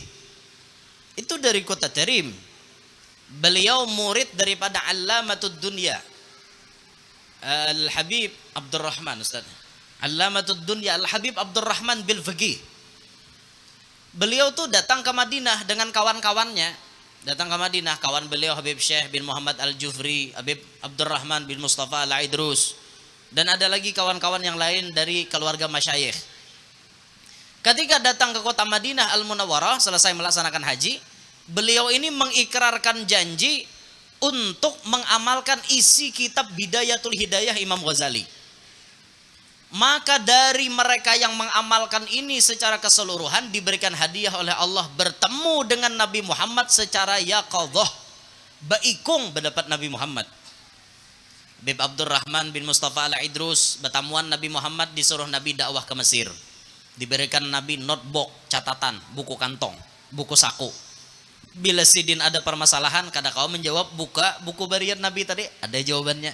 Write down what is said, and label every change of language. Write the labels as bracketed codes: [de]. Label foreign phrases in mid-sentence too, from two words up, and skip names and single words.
[id] Itu dari kota Tarim. Beliau murid daripada Allamatud Dunya Al-Habib Abdurrahman, Ustaz. Allamatud Dunya Al-Habib Abdurrahman Bilfaqih. Beliau tuh datang ke Madinah dengan kawan-kawannya. Datang ke Madinah, kawan beliau Habib Syekh bin Muhammad Al-Jufri, Habib Abdurrahman bin Mustafa Al-Aidrus, dan ada lagi kawan-kawan yang lain dari keluarga masyayikh. Ketika datang ke kota Madinah Al-Munawwarah selesai melaksanakan haji, beliau ini mengikrarkan janji untuk mengamalkan isi kitab Bidayatul Hidayah Imam Ghazali. Maka dari mereka yang mengamalkan ini secara keseluruhan diberikan hadiah oleh Allah bertemu dengan Nabi Muhammad secara yaqadhah, baikung berdapat Nabi Muhammad. Habib Abdurrahman bin Mustafa Al-Idrus bertamuan Nabi Muhammad, disuruh Nabi dakwah ke Mesir. Diberikan Nabi notebook, catatan, buku kantong, buku saku. [bjn] Bila sidin ada permasalahan, kada kau menjawab, buka buku bariat Nabi tadi, ada jawabannya.